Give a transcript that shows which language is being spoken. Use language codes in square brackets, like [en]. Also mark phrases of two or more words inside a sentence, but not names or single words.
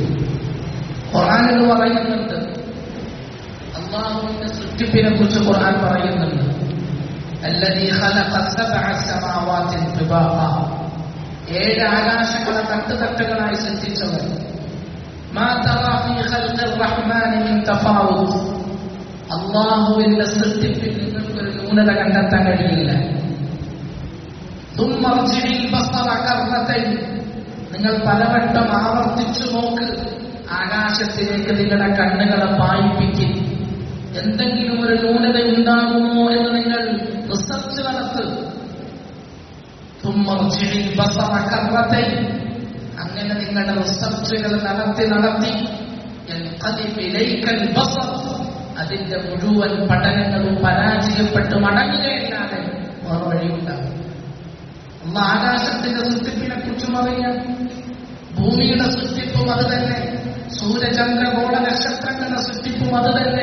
[ml] ഖുർആനിൽ പറയുന്നുണ്ട്, അല്ലാഹുവിന്റെ സൃഷ്ടിപ്പിനെ കുറിച്ച് ഖുർആൻ പറയുന്നുണ്ട്, [ar] الذي خلق سبع سماوات طباقا, [ml] 7 ആകാശങ്ങളെ തട്ടുതട്ടുകളായി സൃഷ്ടിച്ചവൻ. [ar] ما ترى في خلق الرحمن من تفاوت, [ml] അല്ലാഹുവിന്റെ സൃഷ്ടിപ്പിൽ നിങ്ങൾക്കൊരു ന്യൂനത കണ്ടെത്താൻ കഴിയില്ല. [ar] ثم ارجع البصر كرتين, [ml] നിങ്ങൾ പലവട്ടം ആവർത്തിച്ചു നോക്ക്, ആകാശത്തിലേക്ക് നിങ്ങളുടെ കണ്ണുകളെ പായിപ്പിക്കും, എന്തെങ്കിലും ഒരു ന്യൂനത ഉണ്ടാകുമോ എന്ന് നിങ്ങൾ റിസർച്ച് നടത്ത്. [ar] ثم ارجع البصر كرتين, [ml] അങ്ങനെ നിങ്ങളുടെ റിസർച്ചുകൾ നടത്തി [ar] ينقلب إليك البصر, [ml] അതിന്റെ മുഴുവൻ പഠനങ്ങളും പരാജയപ്പെട്ട് മടങ്ങുകയല്ലാതെ വേറെ വഴിയുണ്ടാകും. ആകാശത്തിന്റെ സൃഷ്ടിപ്പിനെ കുറിച്ചും അറിയാം, ഭൂമിയുടെ സൃഷ്ടിപ്പും അത് തന്നെ, സൂര്യചന്ദ്രഗോള നക്ഷത്രങ്ങളുടെ സൃഷ്ടിപ്പും അത് തന്നെ.